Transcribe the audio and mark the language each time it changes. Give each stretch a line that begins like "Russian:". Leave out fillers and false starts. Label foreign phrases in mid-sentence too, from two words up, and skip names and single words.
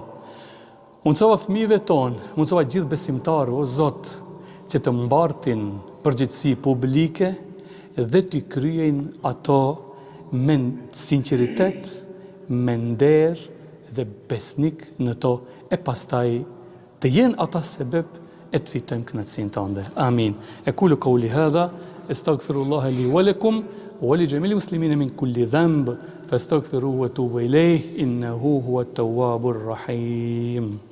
Albanian: Mundsova fëmijëve tonë, mundsova gjithë besimtarë, o Zot, që të mbartin përgjegjësi publike dhe të kryejnë ato me sinqeritet, me nder dhe besnik në to, e pastaj të jenë ata sebeb e të fitojmë kënaqësinë tënde. Amin.
Arabic: أقول قولي هذا، أستغفر الله لي ولكم ولجميع المسلمين من كل ذنب، فاستغفروه وتوبوا إليه، إنه هو التواب الرحيم.